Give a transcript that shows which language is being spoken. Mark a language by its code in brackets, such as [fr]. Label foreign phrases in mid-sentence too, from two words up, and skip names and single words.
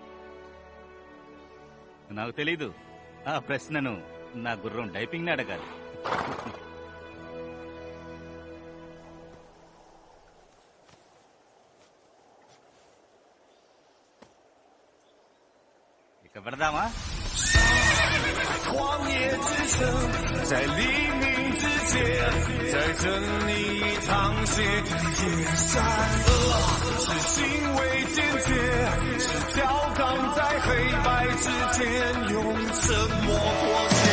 [te] నాకు తెలీదు. ఆ ప్రశ్నను నా గుర్రం డైపింగ్ ని అడగాలి. ఇక పెడదామా? [zh] 旷野之城，在黎明之前，在这里淌血的夜山，是行为坚决，是跳岗在黑白之间，用沉默活